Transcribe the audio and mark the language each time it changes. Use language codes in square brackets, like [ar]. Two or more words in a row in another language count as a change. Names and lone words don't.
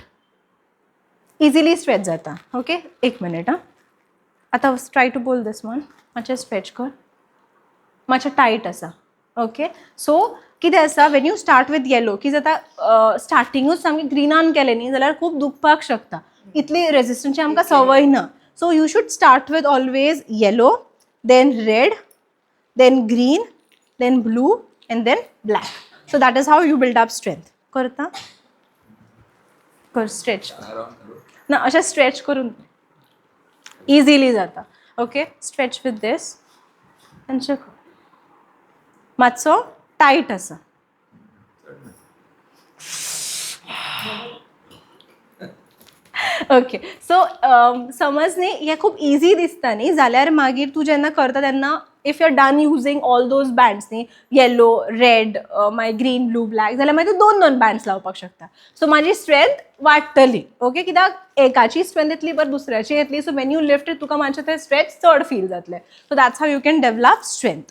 [en] easily stretch [kok] जाता. ओके. एक मिनीट. हां. [en] आतां try to pull this one. [kok] मातशें स्ट्रेच कर. मातशें टायट आसा. ओके. सो कितें आसा [en] when you start with yellow [kok] की जाता स्टार्टिंगूच सामकें ग्रिनान केलें न्ही जाल्यार खूब दुखपाक शकता. इतली रेजिस्टन्सची आमकां संवय ना. [en] So you should start with always yellow, then red, then green, then blue and then black. So that is how you build up strength. [kok] करता? कर stretch. ना अशें stretch करून easily जाता. Okay? [en] Stretch with this. And check. [kok] मातसो tight आसा. ओके. सो समज न्ही हें खूब इजी दिसता न्ही जाल्यार मागीर तूं जेन्ना करता तेन्ना [en] if you are done using all those bands [kok] न्ही [en] yellow red [kok] मागीर [en] green blue black [kok] जाल्यार मागीर तूं 2-2 बँड्स लावपाक शकता. सो म्हाजी स्ट्रेंथ वाडटली. ओके. कित्याक एकाची स्ट्रेंथ येतली पर दुसऱ्याची येतली. सो [en] when you lift [kok] तुका मातशें तें स्ट्रेच चड फील जातलें. [en] so that's how you can develop strength.